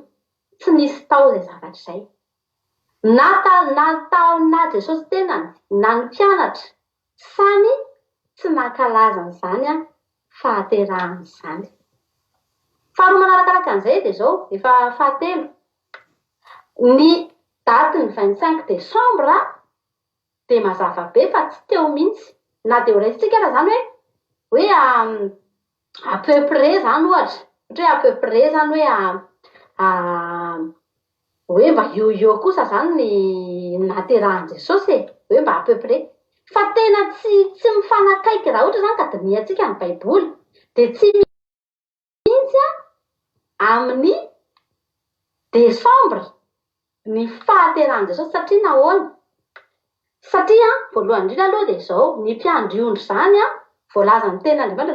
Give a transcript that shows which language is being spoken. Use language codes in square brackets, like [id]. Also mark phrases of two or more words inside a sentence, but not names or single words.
[mg] Tsy nisy tao izay zavatra izay. Na Jesosy tenany na ny mpianatra samy tsy nankalaza an'izany fahaterahany izany. Faharoa manarakaraka an'izay dia izao, efa fahatelo. Ny daty ny 25 Desambra dia mazava be fa tsy teo mihitsy. Na dia ho raisitsika zany hoe [fr] à peu près [mg] zany ohatra. Ohatra hoe [fr] à peu près [mg] zany hoe mba eo kosa zany ny naterahan'i Jesosy hoe mba [fr] à peu près. [mg] Fa tena tsy mifanakaiky raha ohatra zany ka dinihantsika ny baiboly dia tsy mihitsy amin'ny Desambra ny fahaterahan'i Jesosy. Satria nahoana? Satria voalohany indrindra aloha dia izao, ny mpiandriondro zany voalaza ny ten'Andriamanitra.